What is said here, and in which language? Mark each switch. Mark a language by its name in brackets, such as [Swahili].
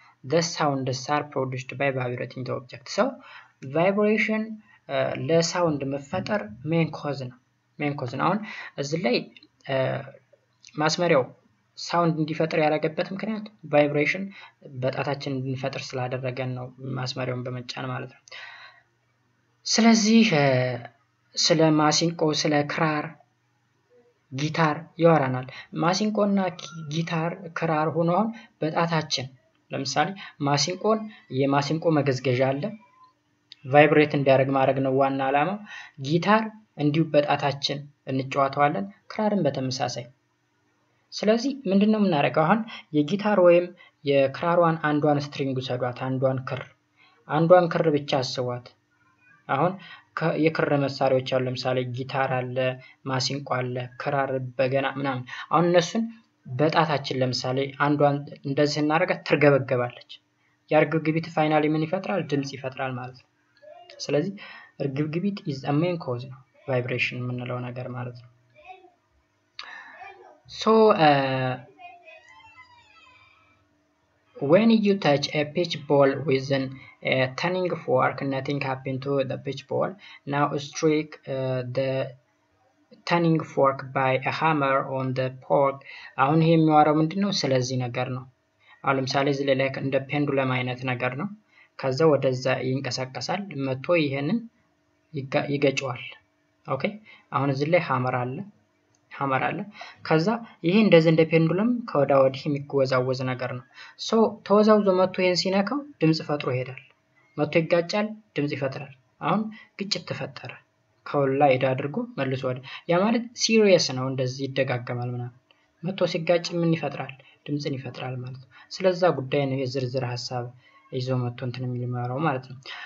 [English] The sounds are produced by vibrating the object. [Amharic] So vibration ለሳውንድ መፈጠር ሜን ኮዝ ነው። አሁን እዚህ ላይ ማስመሪያው ሳውንድ እንዲፈጠር ያደረገበት ምክንያት ቫይብሬሽን በጣታችን እንድንፈጥር ስላደረገን ነው ማስመሪያውን በመጫን ማለት ነው። ስለዚህ ስለ ማሲንቆ ስለ ክራር ጊታር ያወራናል። ማሲንቆና ጊታር ክራር ሆኖ አሁን በጣታችን ለምሳሌ ማሲንቆን የማሲንቆ መገዝገዣ አለ ቫይብሬት እንዲያደርግ ማድረግ ነው ዋና ዓላማው። ጊታር እንዲሁ በጣታችን እንጫወተዋለን፣ ክራርን በተመሳሳይ። ስለዚህ ምንድነው የምናደርገው? አሁን የጊታር ወይም የክራሯን አንዷን ስትሪንግ ሰዷት አንዷን ክር ብቻ አስቧት። አሁን የክር መሳሪያዎች አሉ ለምሳሌ ጊታር አለ፣ ማሲንቆ አለ፣ ክራር፣ በገና ምናምን። አሁን እነሱን በጣታችን ለምሳሌ አንዷን እንደዚህ እናደርጋት ትርገበገባለች። ያርግብግቢት ፋይናሊ ምን ይፈጥራል? ድምጽ ይፈጥራል ማለት ነው። ስለዚህ እርግብግቢት [English] is a main cause [Amharic] ነው vibration የምንለው ነገር ማለት ነው። [English] so when you touch a pitch ball with a turning fork, nothing happens to the pitch ball. Now strike the turning fork by a hammer on the fork. [Amharic] አሁን ይሄ የሚያወራው ምንድነው? ስለዚህ ነገር ነው። አሁን ለምሳሌ እዚህ ላይ እንደ ፔንዱለም አይነት ነገር ነው። ከዛ ወደዛ ይንቀሳቀሳል መጥቶ ይሄንን ይገጨዋል። ኦኬ አሁን እዚህ ላይ ሃመር አለ። ሐመር አለ ከዛ ይሄ እንደዚህ እንደ ፔንዱለም ከወዳ ወዲህ የሚወዛወዝ ነገር ነው ሶ ተወዛውዞ መጥቶ ይሄን ሲነካው ድምጽ ፈጥሮ ይሄዳል መጥቶ ይጋጫል ድምጽ ይፈጥራል አሁን ግጭት ተፈጠረ ከሁላ ይዳ አድርጎ መልሶ ወደ ያ ማለት ሲሪየስ ነው እንደዚህ ይደጋገማል ምናምን መጥቶ ሲጋጭ ምን ይፈጥራል ድምጽን ይፈጥራል ማለት ነው ስለዛ ጉዳይ ነው የዝርዝር ሐሳብ ይዞ መጥቶ እንትን የሚልማራው ማለት ነው